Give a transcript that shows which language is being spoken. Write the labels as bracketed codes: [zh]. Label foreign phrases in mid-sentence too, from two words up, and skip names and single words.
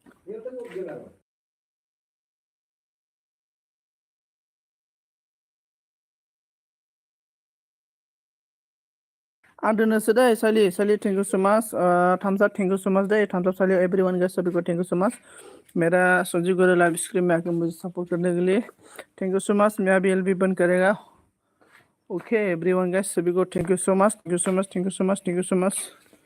[brx] आं दोननोसै दै सालि सालि [en] thank you so much thumbs up thank you so much दै thumbs up सालि everyone guys [hi] सभी को [en] thank you so much [hi] मेरा संजीव गोरे लाइव स्ट्रीम में आके मुझे सपोर्ट करने के लिए [en] thank you so much [hi] मैं अभी एलबी बंद करेगा [en] okay everyone guys [hi] सभी को [en] thank you so much thank you so much thank you so much thank you so much